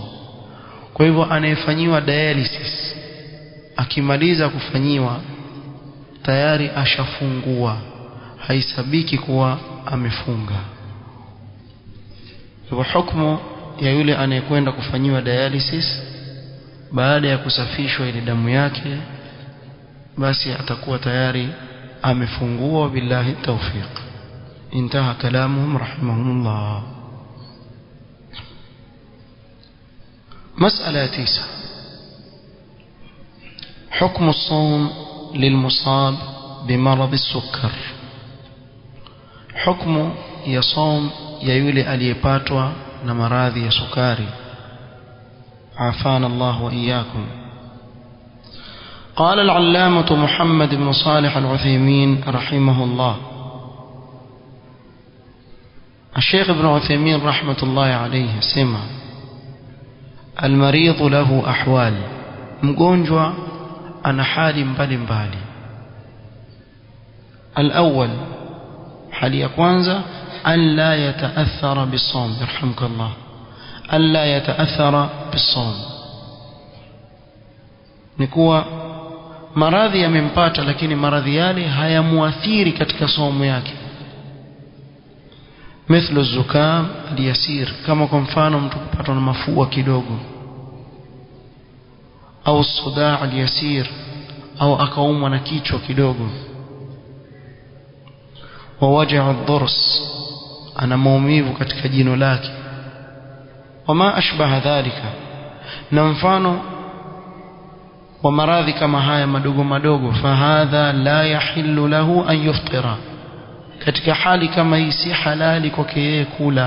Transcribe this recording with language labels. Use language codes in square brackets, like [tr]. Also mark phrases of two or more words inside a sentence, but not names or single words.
[sw] Kwa hivyo anayefanyiwa dialysis akimaliza kufanyiwa tayari ashafungua, haisabiki kuwa amefunga. Kwa hukumu ya yule anayekwenda kufanyiwa dialysis baada ya kusafishwa ile damu yake, basi atakuwa tayari amefungua. [ar] بالله التوفيق. انتهى كلامهم رحمهم الله. مسألة 9. حكم الصوم للمصاب بمرض السكر. حكم يصوم يولي [sw] aliyepatwa na maradhi ya sukari, [ar] عافانا الله وإياكم. قال العلامة محمد بن صالح العثيمين رحمه الله: الشيخ ابن عثيمين رحمة الله عليه سمع: المريض له أحوال، [sw] مgonjwa ana hali mbalimbali. [ar] الأول، [sw] hali ya kwanza [ar] أن لا يتأثر بالصوم، يرحمك الله، أن لا يتأثر بالصوم، [sw] nikuwa maradhi yamempata lakini maradhi yale hayamuathiri katika saumu yake. [ar] مثل الزكام اليسير، [sw] kama kwa mfano mtu kupatwa na mafua kidogo, au [ar] الصداع اليسير, [sw] au akaumwa na kichwa kidogo. [ar] ووجع الضرس، [sw] ana maumivu katika jino lake. [ar] وما أشبه ذلك, [sw] na mfano wa maradhi kama haya madogo madogo. [ar] فهذا لا يحل له أن يفطر, [sw] katika hali kama hii si halali kwake yeye kula.